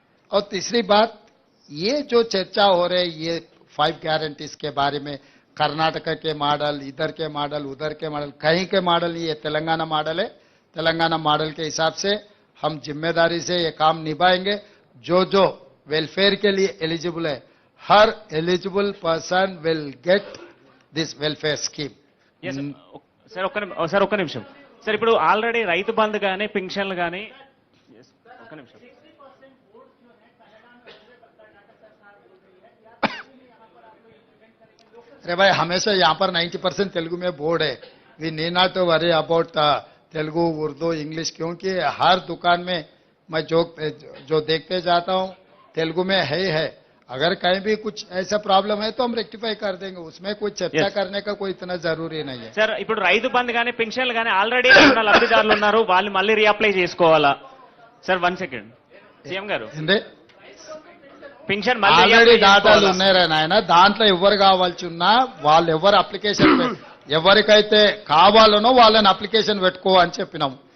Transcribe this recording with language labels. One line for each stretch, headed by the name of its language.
Hindi: और तीसरी बात, ये जो चर्चा हो रही है ये 5 गारंटीज के बारे में, कर्नाटक के मॉडल, इधर के मॉडल, उधर के मॉडल, कहीं के मॉडल, ये तेलंगाना मॉडल है। तेलंगाना मॉडल के हिसाब से हम जिम्मेदारी से ये काम निभाएंगे। जो जो वेलफेयर के लिए एलिजिबल है,
English: हर eligible person will get this welfare scheme.
Telugu: Sir ఒక్క నిమిషం సార్, ఇప్పుడు ఆల్రెడీ రైతు బంధు కానీ పింఛన్లు కానీ ఒక్క నిమిషం
Hindi: अरे भाई हमेशा यहाँ पर 90% तेलुगु में बोर्ड है.
English: we need not worry about Telugu, Urdu, English,
Hindi: क्योंकि हर दुकान में मैं जो देखते जाता हूँ तेलुगु में है. अगर कहीं भी कुछ ऐसा प्रॉब्लम है तो हम रेक्टिफाई कर देंगे, उसमें कोई चर्चा करने का कोई इतना जरूरी नहीं है.
Telugu: సార్ ఇప్పుడు రైతు బంధు కానీ పింఛన్లు కానీ ఆల్రెడీ ఉన్న లబ్ధిదారులు ఉన్నారు, వాళ్ళు మళ్ళీ రీఅప్లై చేసుకోవాలా? సార్ 1 సెకండ్ సీఎం గారు, పింఛన్ ఆల్రెడీ డాటాలు ఉన్నారా నాయన, దాంట్లో ఎవరు కావాల్సి ఉన్నా వాళ్ళు ఎవరు అప్లికేషన్ ఎవరికైతే కావాలనో వాళ్ళని అప్లికేషన్ పెట్టుకో అని చెప్పినాం.